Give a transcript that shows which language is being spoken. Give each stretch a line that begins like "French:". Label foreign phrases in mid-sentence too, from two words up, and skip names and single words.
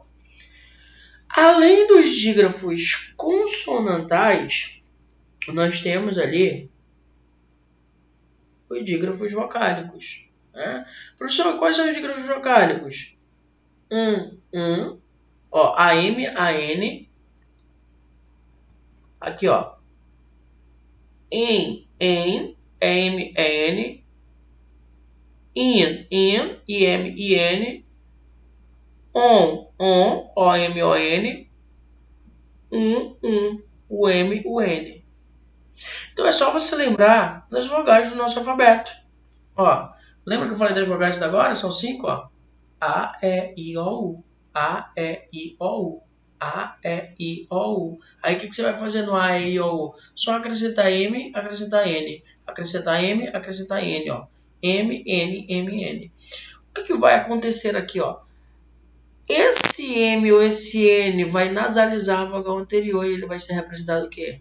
Portuguese: Além dos dígrafos consonantais, nós temos ali os dígrafos vocálicos. Né? Professor, quais são os dígrafos vocálicos? Ó, AM, AN. Aqui, ó. Em, AM, AN. In, IM, IN. On, OM, ON. O M, o N. Então é só você lembrar das vogais do nosso alfabeto. Ó, lembra que eu falei das vogais da agora? São 5, ó. A, E, I, O, U. A, E, I, O, U. A, E, I, O, U. Aí o que você vai fazer no A, E, I, O, U? Só acrescentar M, acrescentar N. Acrescentar M, acrescentar N, ó. M, N, M, N. O que vai acontecer aqui, ó? Esse M ou esse N vai nasalizar a vogal anterior e ele vai ser representado o quê?